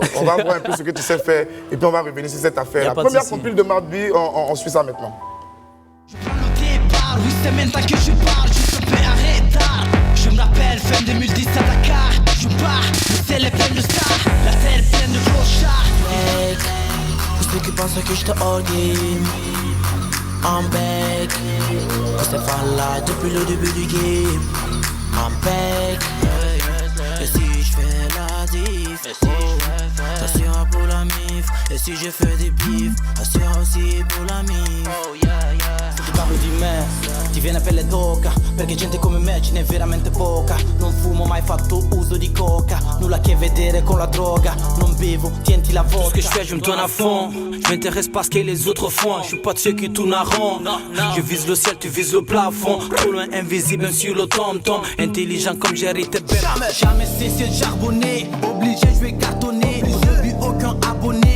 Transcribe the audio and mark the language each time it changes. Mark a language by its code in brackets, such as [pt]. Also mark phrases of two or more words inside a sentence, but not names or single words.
[fr] On va voir un peu ce que tu sais faire et puis on va revenir sur cette affaire. La première compile de Madbi, on suit ça maintenant. Je prends le départ, oui c'est maintenant que je parle, je te fais arrêter. Je me rappelle, fin 2010 à Dakar, je pars, le ciel est plein de stars, la terre pleine de clochards. Mec, pour ceux qui pensent que je te all game, [en] I'm back. [fr] Stéphane là depuis le début du game, [en] I'm back. [fr] Et si je fais la diff, ça sera pour la mif. Et si je fais des bifs, ça sera aussi pour la mif. [it] Ti parlo di me, ti viene pelle d'oca, perché gente come me ce n'è veramente poca. Non fumo, mai fatto uso di coca, nulla a che vedere con la droga. Non bevo, tienti la vodka. [fr] Tout ce que je fais, je me donne à fond. Je m'intéresse pas à ce que les autres font. Je suis pas de ceux qui tournent à rond. Je vise le ciel, tu vises le plafond. Trop loin, invisible sur le tom-tom. Intelligent comme Jerry t'es bête. Jamais cessé de charbonner. Obligé, je vais cartonner. Depuis aucun abonné.